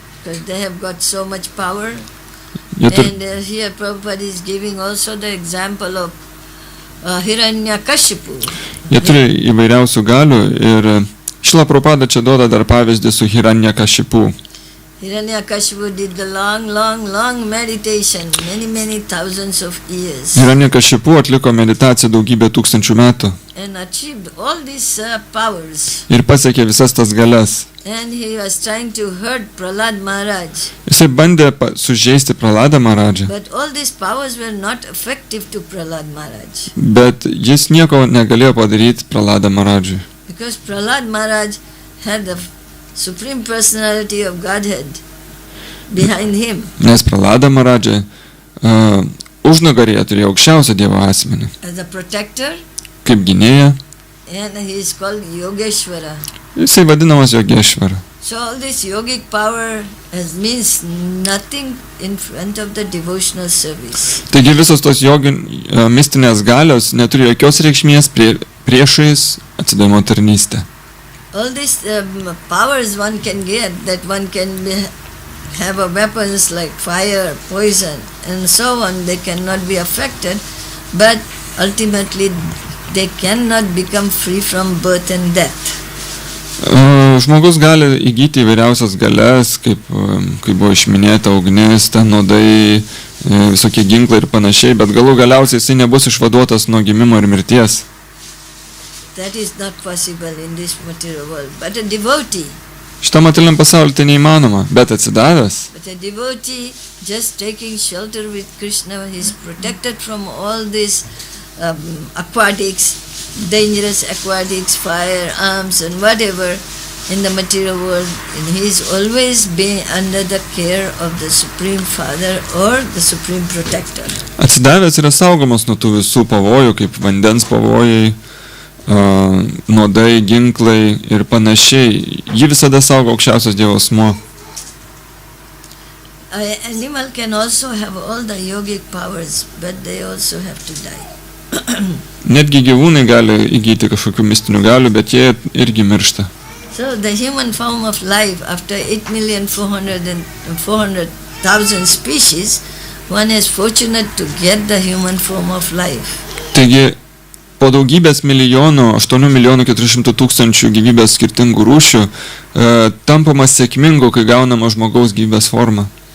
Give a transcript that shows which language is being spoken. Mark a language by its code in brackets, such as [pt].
[en] Because they have got so much power. [lt] Jie turi [en] And here Prabhupada is giving also the example of Hiranyakashipu. [lt] įvairiausių galių ir Šrila Prabhupada čia duoda dar pavyzdį su Hiranyakashipu. [en] Hiranyakashipu did the long meditation, many thousands of years, [lt] Hiranyakashipu atliko meditaciją daugybę tūkstančių metų [en] and achieved all these powers. [lt] ir pasiekė visas tas galias. [en] And he was trying to hurt Prahlad Maharaj. [lt] Jisai bandė sužeisti Praladą Maharadžą, [en] But all these powers were not effective to Prahlad Maharaj. [lt] bet jis nieko negalėjo padaryti Praladą Maharadžui. [en] Because Prahlad Maharaj had the Supreme Personality of Godhead behind him. [lt] Nes Pralada Maharadža užnugarėje turėjo aukščiausią Dievo asmenį, [en] As a protector, [lt] kaip gynėja. [en] and he is called Yogeshwara. [lt] Jisai vadinamas Jogeshvara. [en] So all this yogic power means nothing in front of the devotional service. [lt] Taigi visos tos mistinės galios neturi jokios reikšmės priešais atsidavimo tarnystę. [en] All these powers one can get, that one can have weapons like fire, poison, and so on, they cannot be affected, but ultimately they cannot become free from birth and death. [lt] Žmogus gali įgyti įvairiausias galias, kaip buvo išminėta ugnis, nuodai, visokie ginklai ir panašiai, bet galiausiai jisai nebus išvaduotas nuo gimimo ir mirties. [en] That is not possible in this material world. But a devotee, [lt] Šitam materialiam pasaulyje tai neįmanoma, bet atsidavęs, [en] but a devotee just taking shelter with Krishna, he is protected from all these aquatics, dangerous aquatics, fire, arms and whatever in the material world, and he is always being under the care of the Supreme Father or the Supreme Protector. [lt] atsidavęs yra saugomas nuo tų visų pavojų, kaip vandens pavojai, nuodai, ginklai ir panašiai. Jį visada saugo aukščiausias Dievo asmuo. [en] An animal can also have all the yogic powers, but they also have to die. [lt] Netgi gyvūnai gali įgyti kažkokių mistinių galių, bet jie irgi miršta. [en] So the human form of life, after 8,400,000 species, one is fortunate to get the human form of life. [lt] Taigi, po daugybės milijonų, 8,400,000 gyvybės skirtingų rūšių, tampama sėkmingu, kai gaunama žmogaus gyvybės forma.